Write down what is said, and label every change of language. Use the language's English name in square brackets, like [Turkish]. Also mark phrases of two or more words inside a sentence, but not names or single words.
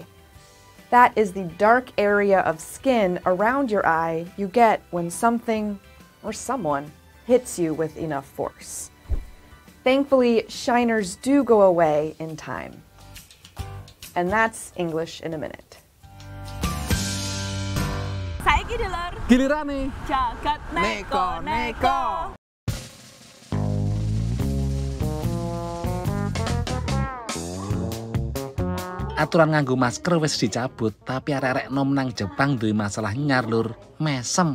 [English] That is the dark area of skin around your eye you get when something or someone hits you with enough force. Thankfully, shiners do go away in time. And that's English in a Minute. [Javanese] Saiki dulur. Gilirane. Jagat neko-neko. Aturan nganggo masker wis dicabut, tapi arek-arek nom nang Jepang duwe masalah nyar lur, mesem.